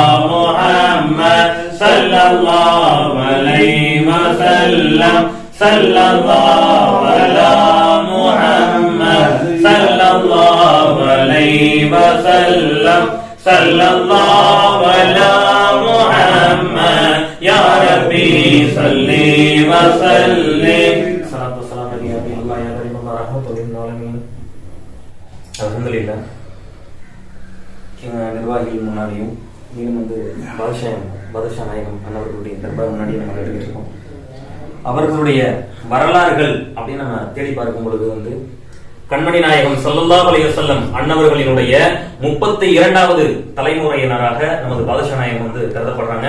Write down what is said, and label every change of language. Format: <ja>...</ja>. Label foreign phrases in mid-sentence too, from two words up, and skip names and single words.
<ar>محمد صلى الله عليه وسلم صلى الله على محمد صلى الله عليه وسلم صلى الله على محمد يا ربي صل وسلم صلاة والسلام على الله يا كريم الله رحمة للعالمين.</ar> <ta>அல்ஹம்துலில்லாஹ். நிர்வாகிகள் முன்னாடியும் மீண்டும் வந்து பாதுஷா நாயகம் அன்னவர்களுடைய தர்பார் முன்னாடி நம்ம எடுத்துருக்கோம். அவர்களுடைய வரலாறுகள் அப்படின்னு நம்ம தேடி பார்க்கும் பொழுது வந்து கண்மணி நாயகம்</ta> <ar>صلى الله عليه وسلم</ar> <ta>அன்னவர்களினுடைய 32வது தலைமுறையினராக நமது பாதுஷா நாயகம் வந்து கருதப்படுறாங்க.</ta>